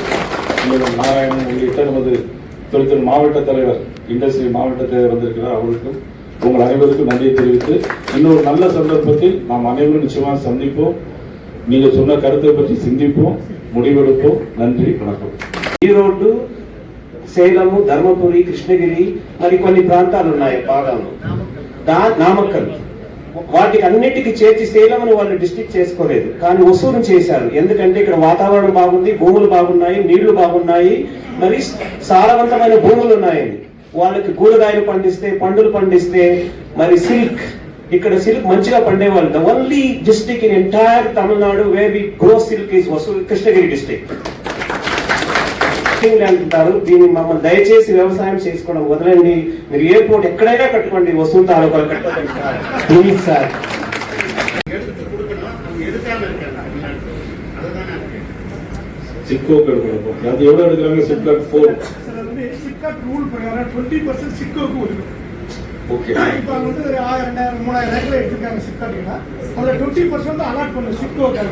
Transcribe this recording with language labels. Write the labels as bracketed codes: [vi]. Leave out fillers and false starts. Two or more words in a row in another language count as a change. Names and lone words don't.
[ta] நாராயணன் உள்ளிட்ட நமது தொழில்துறை மாவட்ட தலைவர், இண்டஸ்ட்ரி மாவட்ட தலைவர் வந்திருக்கிறார். அவருக்கும் உங்கள் அனைவருக்கும் நன்றியை தெரிவித்து, இன்னொரு நல்ல சந்தர்ப்பத்தில் நாம் அனைவரும் நிச்சயமாக சந்திப்போம். நீங்க சொன்ன கருத்தை பற்றி சிந்திப்போம், முடிவெடுப்போம். நன்றி, வணக்கம். [te] ఈరోజు సేలము, ధర్మపురి, కృష్ణగిరి మరి కొన్ని ప్రాంతాలు ఉన్నాయి భాగంలో, నామక్కల్, వాటికి అన్నిటికీ చేర్చి సేలమును వాళ్ళు డిస్ట్రిక్ట్ చేసుకోలేదు, కానీ వసూలు చేశారు. ఎందుకంటే ఇక్కడ వాతావరణం బాగుంది, భూములు బాగున్నాయి, నీళ్లు బాగున్నాయి, మరి సారవంతమైన భూములు ఉన్నాయని. వాళ్ళకి కూరగాయలు పండిస్తే, పండులు పండిస్తే, మరి సిల్క్, ఇక్కడ సిల్క్ మంచిగా పండేవాళ్ళు. [en] the only district in entire Tamil Nadu where we grow silk is Krishnagiri district [te] అంటారు. దీన్ని మమ్మల్ని దయచేసి వ్యవసాయం చేసుకోవడం వదలండి. మీరు ఎయిర్పోర్ట్ ఎక్కడైనా కట్టుకోండి, వసూలు తాలూకాలు [en] please sir. [ta] சிப்கோ எடுக்கணும். அது எவ்வளவு எடுக்கிறாங்க? சிப்காட் 4 சிப்காட் ரூல் பிரகாரம் 20% சிப்கோக்கு ஒதுக்கும். ஓகே. இப்போ வந்து 1000, 2000, 3000 ஏக்கர் எடுத்துக்காங்க சிப்காட்னா, அதுல 20% அலாட் பண்ணு சிப்கோக்காக.